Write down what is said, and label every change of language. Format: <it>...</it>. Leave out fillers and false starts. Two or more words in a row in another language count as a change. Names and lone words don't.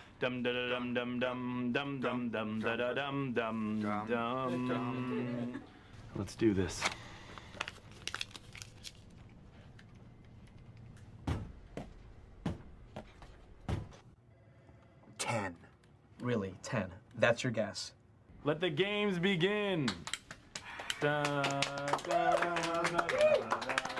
<en>dum da dum dum dum dum dum dum da da dum dum dum. Let's do this. Really, 10. That's your guess. Let the games begin. Da, da, da, da, da, da.</en>